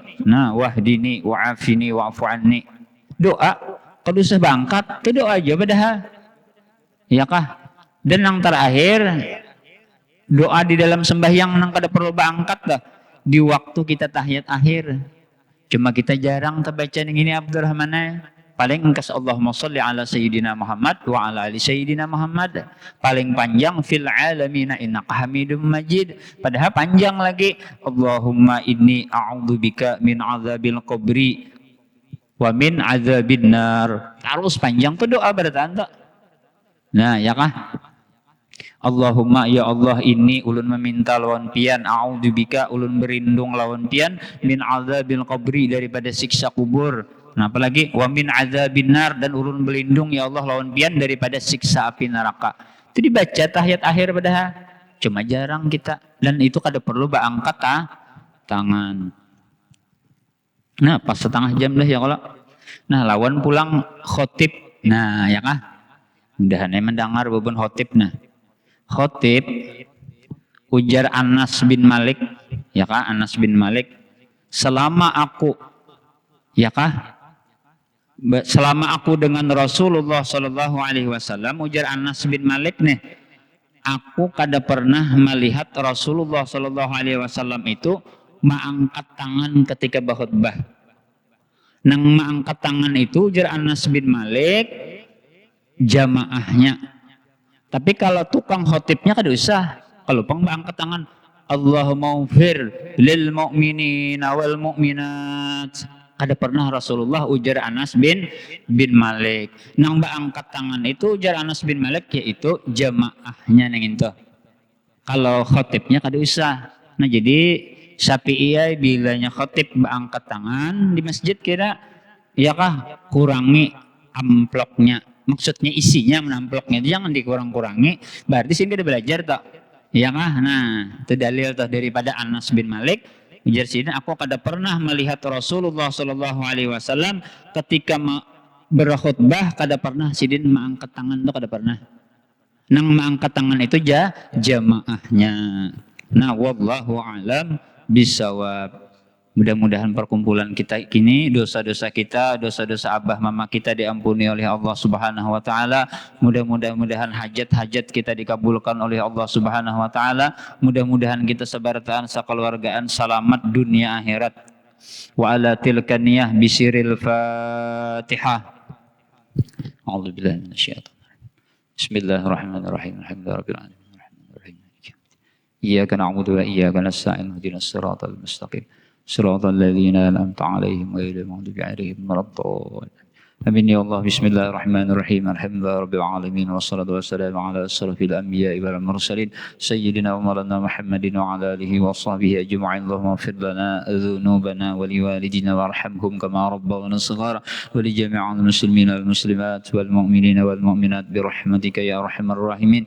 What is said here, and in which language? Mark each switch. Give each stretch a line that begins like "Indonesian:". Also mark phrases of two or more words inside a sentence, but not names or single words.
Banjar: Nah,
Arabic: واهدني وعافني واعف عني.
Banjar: Doa kalau usah bangkat tuh doa aja padahal. Ya kah? Dan yang terakhir doa di dalam sembahyang nang kada perlu bangkat dah di waktu kita tahiyat akhir. Cuma kita jarang terbaca yang ini Abdurrahman. Paling engkas
Arabic: اللهم صل على سيدنا محمد وعلى آل سيدنا محمد wa ala ali sayyidina Muhammad.
Banjar: Paling panjang
Arabic: في العالمين إنك حميد مجيد.
Banjar: Padahal panjang lagi.
Arabic: اللهم إني أعوذ بك من عذاب القبر ومن عذاب النار.
Banjar: Terus panjang tuh doa berarti. Nah, ya kah?
Arabic: اللهم يا الله
Banjar: ini ulun meminta lawan pian, a'udzubika ulun berlindung lawan pian
Arabic: من عذاب القبر
Banjar: daripada siksa kubur. Nah, apalagi
Arabic: ومن عذاب النار
Banjar: dan ulun berlindung
Arabic: يا الله
Banjar: lawan pian daripada siksa api neraka. Itu dibaca tahiyat akhir padahal. Cuma jarang kita dan itu kada perlu angkat tangan. Nah, pas setengah jam lah ya kalau. Nah, lawan pulang khotib. Nah, ya kah? Mudahan mendengar bubun khotib nah. Khotib ujar Anas bin Malik, ya kah? Anas bin Malik, selama aku, ya kah? Selama aku dengan Rasulullah
Arabic: صلى الله عليه وسلم,
Banjar: ujar Anas bin Malik nih, aku kada pernah melihat Rasulullah
Arabic: صلى الله عليه وسلم
Banjar: itu mengangkat tangan ketika berkhutbah. Nang mengangkat tangan itu ujar Anas bin Malik jamaahnya. Tapi kalau tukang khotibnya kada usah. Kalau angkat tangan
Arabic: اللهم اغفر للمؤمنين والمؤمنات.
Banjar: Kada pernah Rasulullah ujar Anas bin Malik. Nang angkat tangan itu ujar Anas bin Malik yaitu jamaahnya nang itu. Kalau khotibnya kada usah. Nah jadi Syafi'iyah bilanya khotib angkat tangan di masjid kira ya kah kurangi amplopnya. Maksudnya isinya amplopnya itu jangan dikurang-kurangi. Berarti sini udah belajar tak? Ya kah? Nah, itu dalil tuh daripada Anas bin Malik. Ujar sini aku kada pernah melihat Rasulullah
Arabic: صلى الله عليه وسلم
Banjar: ketika berkhutbah kada pernah sidin mengangkat tangan tuh kada pernah. Nang mengangkat tangan itu jamaahnya.
Arabic: Nah, والله أعلم بالصواب.
Banjar: Mudah-mudahan perkumpulan kita kini dosa-dosa kita, dosa-dosa abah mama kita diampuni oleh Allah
Arabic: سبحانه وتعالى.
Banjar: Mudah-mudahan hajat-hajat kita dikabulkan oleh Allah
Arabic: سبحانه وتعالى.
Banjar: Mudah-mudahan kita sebartaan sakeluargaan selamat dunia akhirat.
Arabic: وعلى تلك النية بسر الفاتحة. أعوذ بالله من الشيطان بسم الله الرحمن الرحيم الحمد لله رب العالمين. الرحمن الرحيم. إياك نعبد وإياك نستعين اهدنا الصراط المستقيم. صراط الذين أنعمت عليهم غير المغضوب عليهم ولا الضالين. آمين يا الله. بسم الله الرحمن الرحيم الحمد لله رب العالمين والصلاة والسلام على أشرف الأنبياء والمرسلين سيدنا ومولانا محمد وعلى آله وصحبه أجمعين. اللهم اغفر لنا ذنوبنا ولوالدينا وارحمهم كما ربونا صغارا ولجميع المسلمين والمسلمات والمؤمنين والمؤمنات برحمتك يا أرحم الراحمين.